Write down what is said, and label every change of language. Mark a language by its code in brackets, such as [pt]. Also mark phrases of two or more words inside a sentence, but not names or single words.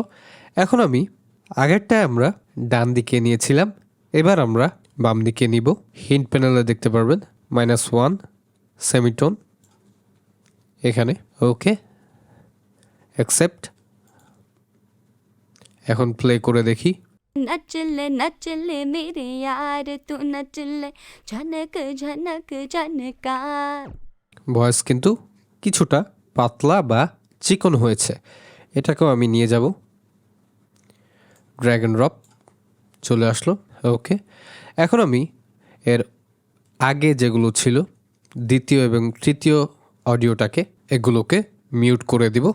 [bn] এখন আমি আগেরটায় আমরা ডান দিকে নিয়েছিলাম, এবার আমরা বাম দিকে নিব। হিন্ট প্যানেলে দেখতে পারবেন -1 সেমিটোন এখানে। [en] Okay, accept. [bn] এখন প্লে করে দেখি। [hi] नच ले मेरे यार तू नच ले झनक झनक झनकार [bn] ভয়েস কিন্তু কিছুটা পাতলা বা চিকন হয়েছে, এটাকেও আমি নিয়ে যাব। [en] drag and drop, [bn] চলে আসলো। ওকে, এখন আমি এর আগে যেগুলো ছিল দ্বিতীয় এবং তৃতীয় অডিওটাকে, এগুলোকে মিউট করে দিব।